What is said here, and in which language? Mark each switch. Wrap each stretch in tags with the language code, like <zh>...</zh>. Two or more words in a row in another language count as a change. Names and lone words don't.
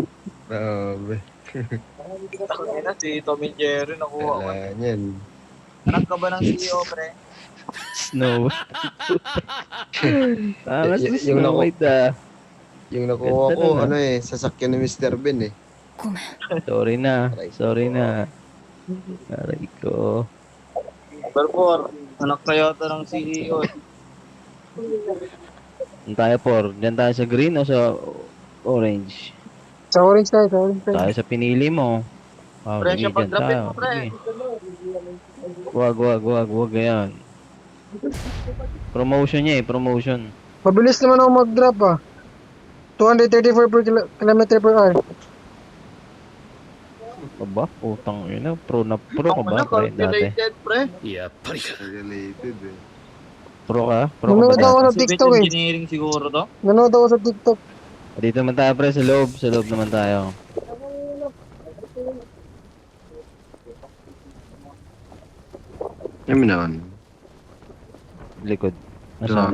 <tl>Grabe. Tangina, si Tom and Jerry nakuha ko. Kailangan yan. Anak ka ba ng CEO, pre? Snow. Ah, mas Y- yung Snow naku- White ah. Yung nakuha Ganda ko, nun, ah. ano eh, sasakyan ni Mr. Ben eh.</tl> <ja>ごめん。</ja> <tl>Sorry na. Aray ko. Sorry na. Aray ko. Pero por, anak kayo to ng CEO. Saan tayo, Por? Diyan tayo sa green o sa orange? Sa orange tayo, sa orange tayo. Tayo sa pinili mo. Ah, Pre, sige, siya dyan pag-drapin tayo. mo, pre. Sige. Wag. Ganyan. Promotion niya eh, promotion. Mabilis naman ako mag-drop ah.</tl> <en>234 per kilometer per hour.</en> <tl>Aba, putang ina. Pro ka ba, Ano, pre? Dati. calculated, pre.</tl> <ja>やっぱりか</ja> <tl>Related eh. Pro ka? Pro ka ba Nanonood ako dati? sa Civil TikTok eh. engineering siguro to. Nanonood ako sa TikTok. Dito naman tayo, pre, sa loob. Sa loob naman tayo. Kami naman. Likod. Nasaan?</tl>